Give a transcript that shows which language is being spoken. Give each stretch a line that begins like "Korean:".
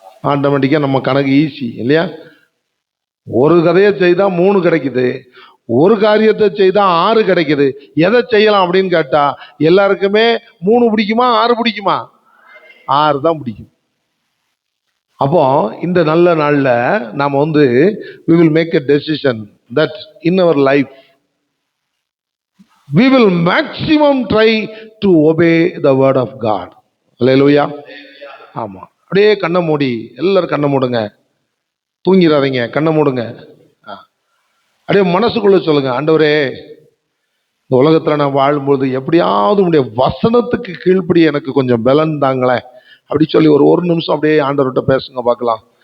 Tamil: ஆட்டோமேட்டிக்கா நம்ம கணக்கு ஈஸி இல்லையா? ஒரு கதையை செய்தா 3 கிடைக்குது, ஒரு காரியத்தை செய்தா 6 கிடைக்குது. எதை செய்யலாம் அப்படின்னு கேட்டா எல்லாருக்குமே 3 பிடிக்குமா 6 பிடிக்குமா? 6 தான் பிடிக்கும். அப்போ இந்த நல்ல நாள்ல நாம
English: we will make a decision that in our life we will maximum try to obey the word of God. Hallelujah.
Tamil: ஆமா, அப்படியே கண்ணை மூடி, எல்லாரும் கண்ணை மூடுங்க, தூங்கிடாதீங்க, கண்ணை மூடுங்க. அப்படியே மனசுக்குள்ள சொல்லுங்க, ஆண்டவரே இந்த உலகத்துல நான் வாழும்போது எப்படியாவது உடைய வசனத்துக்கு கீழ்ப்படி எனக்கு கொஞ்சம் பலன் தாங்களேன் அப்படி சொல்லி ஒரு நிமிஷம் அப்படியே ஆண்டவர்கிட்ட பேசுங்க பார்க்கலாம்.